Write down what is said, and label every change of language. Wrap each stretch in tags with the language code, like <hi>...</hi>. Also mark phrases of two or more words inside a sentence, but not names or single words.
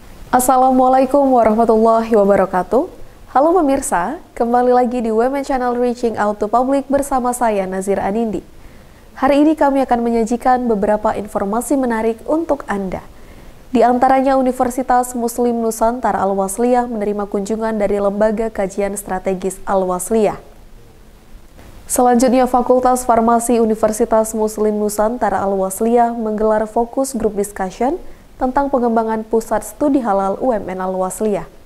<ar>السلام عليكم ورحمة الله وبركاته.</ar> <id>Halo pemirsa, kembali lagi di Women Channel</id> <en>Reaching Out to Public</en> <id>bersama saya Nazira Anindi. Hari ini kami akan menyajikan beberapa informasi menarik untuk Anda. Di antaranya Universitas Muslim Nusantara Al-Wasliyah menerima kunjungan dari Lembaga Kajian Strategis Al-Wasliyah. Selanjutnya, Fakultas Farmasi Universitas Muslim Nusantara Al-Wasliyah menggelar</id> <en>fokus group discussion</en> <id>tentang pengembangan Pusat Studi Halal UMN Al-Wasliyah.</id>